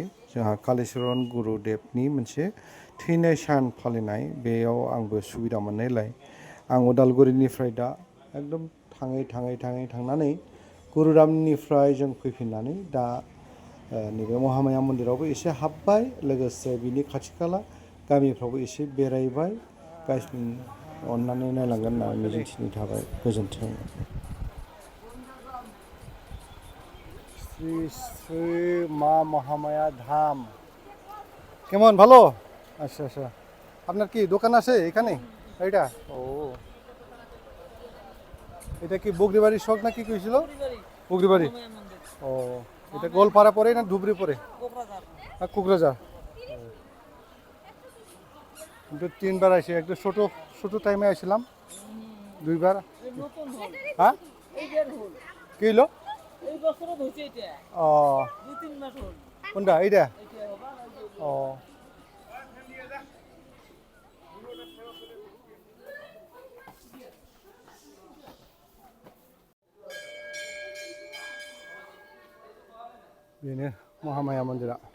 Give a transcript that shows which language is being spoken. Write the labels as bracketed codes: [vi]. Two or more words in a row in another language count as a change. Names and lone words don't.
[brx] जोंहा कालिचरन गुरुदेबनि मोनसे थैनाय सान फालिनाय बेयाव आंबो सुबिदा मोननायलाय आं उदालगुरिनिफ्राय दा एकदम थाङै गुरुधामनिफ्राय जों फैफिननानै दा नैबे महामाया मन्दिरावबो एसे हाबबाय, लोगोसे बिनि खाथि खाला गामिफ्रावबो एसे बेरायबाय। गाइसनि अननानै नायलांगोन होनना मिजिंथिनाय थाबाय। गोजोन्थों। শ্রী শ্রী মা মহামায়া ধাম। [bn] কেমন ভালো? আচ্ছা আচ্ছা। আপনার কি দোকান আছে এখানে? এইটা ও, এটা কি বগরিবাড়ির শখ না কি কইছিল? বগরিবাড়ি। ও, এটা গোলপাড়া পরে না ধুবড়ি পরে? কোকরাঝার। কিন্তু তিনবার আসি, একটা ছোট টাইমে আসছিলাম দুইবার। হ্যাঁ কি হলো? ও কোনটা এইটা? [brx] ও बेनो महामाया मन्दिरा।